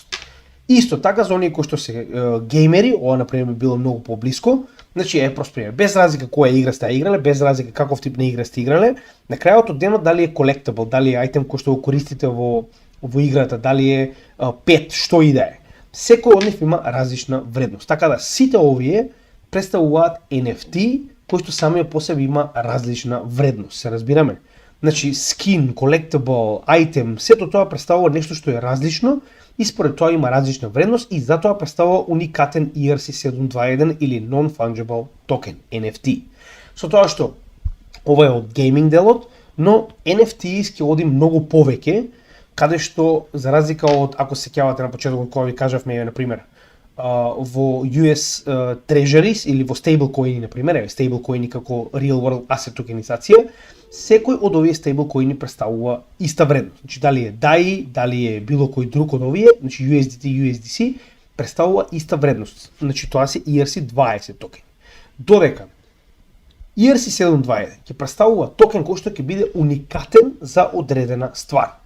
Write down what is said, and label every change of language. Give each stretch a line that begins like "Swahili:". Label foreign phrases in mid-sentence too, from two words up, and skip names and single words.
Macedonian: Исто така за оние кои што се геймери, ова на пример било многу поблиско, значи е прост пример, без разлика која игра сте играле, без разлика каков тип на игра сте играле, на крајот од денот дали е collectible, дали е айтем кој што го користите во играта, дали е пет, што и да е. Секој од нив има различна вредност. Така да сите овие представуваат NFT кои што самиот по себе има различна вредност, се разбираме. Значи,
English: skin, collectible, item,
Macedonian: сето тоа представува нешто што е различно и според тоа има различна вредност и затоа представува уникатен ERC-721 или
English: Non-Fungible Token,
Macedonian: NFT. Со тоа што ова е од гейминг делот, но NFT ќе оди многу повеќе, каде што, за разлика од, ако се сеќавате на почетокот кога ви кажавме, на пример, во
English: US Treasuries
Macedonian: или во stablecoin, на пример, stablecoin како
English: real world asset
Macedonian: токенизација, секој од овие стейблкоини представува иста вредност. Значи дали е DAI, дали е било кој друг од овие, значи USDT, USDC представува иста вредност. Значи тоа се ERC-20 токен. Додека ERC-721 ќе представува токен кој што ќе биде уникатен за одредена ствар.